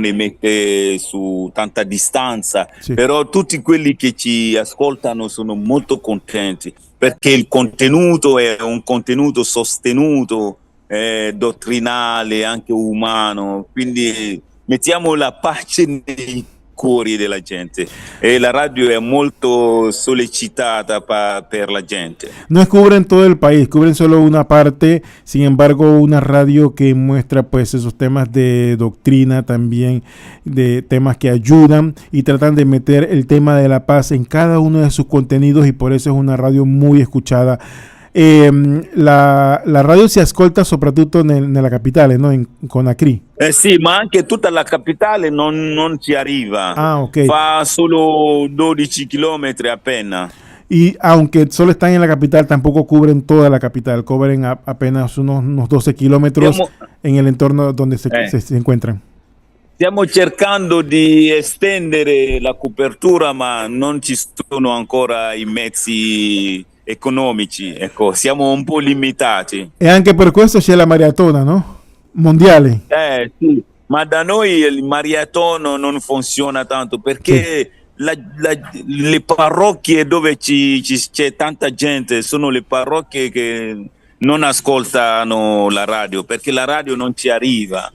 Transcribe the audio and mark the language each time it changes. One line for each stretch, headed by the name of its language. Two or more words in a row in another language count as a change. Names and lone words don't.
Italian: emette su tanta distanza, però tutti quelli che ci ascoltano sono molto contenti perché il contenuto è un contenuto sostenuto, dottrinale, anche umano, quindi mettiamo la pace nei cuori della gente e la radio è molto sollecitata per la gente.
Spanish: No cubren todo el país, cubren solo una parte, sin embargo una radio que muestra pues esos temas de doctrina también, de temas que ayudan y tratan de meter el tema de la paz en cada uno de sus contenidos y por eso es una radio muy escuchada.
Italian: La radio si ascolta soprattutto nella capitale, no? In Conakry. Sì, ma anche tutta la capitale non ci arriva. Ah, ok. Fa solo 12
Spanish: kilómetros apenas. Y aunque solo están en la capital, tampoco cubren toda la capital, cubren apenas unos 12 kilómetros en el entorno donde se encuentran.
Italian: Stiamo cercando di estendere la copertura, ma non ci sono ancora i mezzi economici, ecco, siamo un po' limitati. E anche per questo c'è la maratona, no? Mondiale. Sì, ma da noi il maratona non funziona tanto perché le parrocchie dove c'è tanta gente sono le parrocchie che non ascoltano la radio perché la radio non ci arriva.